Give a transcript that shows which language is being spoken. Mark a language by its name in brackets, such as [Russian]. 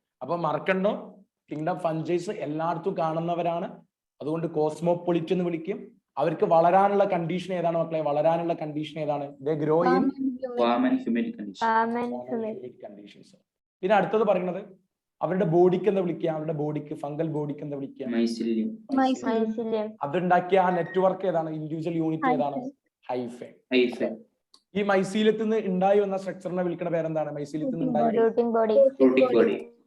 [Malayalam] അപ്പൊ മറക്കണ്ടോ, കിങ്ഡം ഫഞ്ചൈസ് എല്ലായിടത്തും കാണുന്നവരാണ്. അതുകൊണ്ട് കോസ്മോപൊളിറ്റൻ എന്ന് വിളിക്കും. അവർക്ക് വളരാനുള്ള കണ്ടീഷൻ ഏതാണ് മക്കളെ? വളരാനുള്ള കണ്ടീഷൻ ഏതാണ്? [English] They grow in warm and humid conditions. [Malayalam] പിന്നെ അടുത്തത് പറയുന്നത് അവരുടെ ബോഡിക്ക് എന്താ വിളിക്കുക? അവരുടെ ബോഡിക്ക്, ഫംഗൽ ബോഡിക്ക് എന്താ വിളിക്കുക? [English] Mycelium. [Malayalam] അതുണ്ടാക്കിയ ആ നെറ്റ്വർക്ക് ഏതാണ്? ഇൻഡിവിജ്വൽ യൂണിറ്റ് ഏതാണ്? ഹൈഫേ. ഈ മൈസീലിയത്തിൽ നിന്ന് ഉണ്ടായി വന്ന സ്ട്രക്ചറിനെ വിളിക്കുന്ന പേരെന്താണ്? മൈസീലിയത്തിൽ നിന്ന് ഉണ്ടായി. [English] Floating body.